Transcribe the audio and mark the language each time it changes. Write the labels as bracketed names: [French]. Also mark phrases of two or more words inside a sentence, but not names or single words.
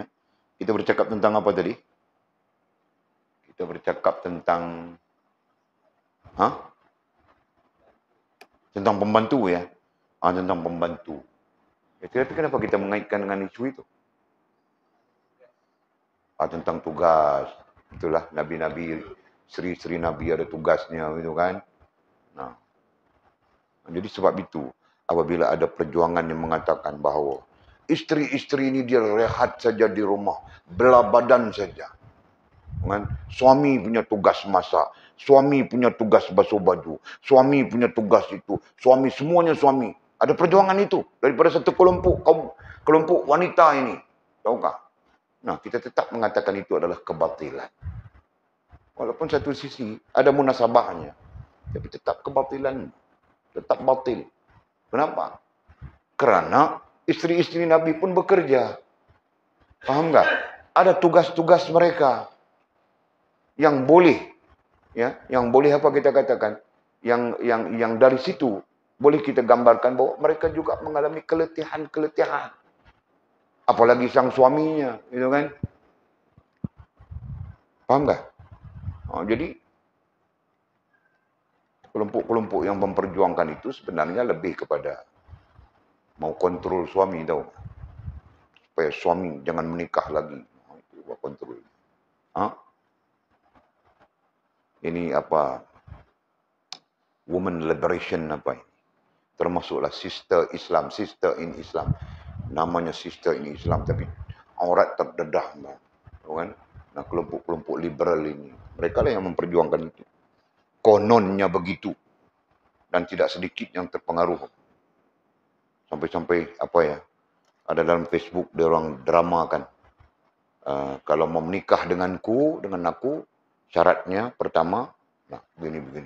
[Malay] Kita bercakap tentang apa tadi? Kita bercakap tentang tentang pembantu ya. Tentang pembantu. Tapi kenapa kita mengaitkan dengan isu itu? Tentang tugas. Itulah nabi-nabi, seri-seri nabi ada tugasnya gitu kan. Nah. Jadi sebab itu, apabila ada perjuangan yang mengatakan bahawa isteri-isteri ini dia rehat saja di rumah, belah badan saja. Kan? Suami punya tugas masak, suami punya tugas basuh baju, suami punya tugas itu, suami semuanya suami. Ada perjuangan itu daripada satu kelompok wanita ini. Tahukah? Nah, kita tetap mengatakan itu adalah kebatilan. Walaupun satu sisi ada munasabahnya, tapi tetap kebatilan. Tetap batil. Kenapa? Kerana isteri-isteri Nabi pun bekerja. Paham tak? Ada tugas-tugas mereka yang boleh, ya, yang boleh apa kita katakan, yang dari situ boleh kita gambarkan bahawa mereka juga mengalami keletihan. Apalagi sang suaminya, gitu kan? Paham tak? Jadi kelompok-kelompok yang memperjuangkan itu sebenarnya lebih kepada mau kontrol suami tahu. Supaya suami jangan menikah lagi. Itu buat kontrol. Ini apa? [English] Woman liberation [Malay] apa ini? Termasuklah sister in Islam. Namanya sister in Islam tapi aurat terdedah. Kan? Nah, kelompok-kelompok liberal ini, mereka lah yang memperjuangkan itu. Kononnya begitu. Dan tidak sedikit yang terpengaruh. Sampai-sampai apa ya? Ada dalam Facebook dia orang dramakan. Kalau mau menikah dengan aku, syaratnya pertama, nah begini.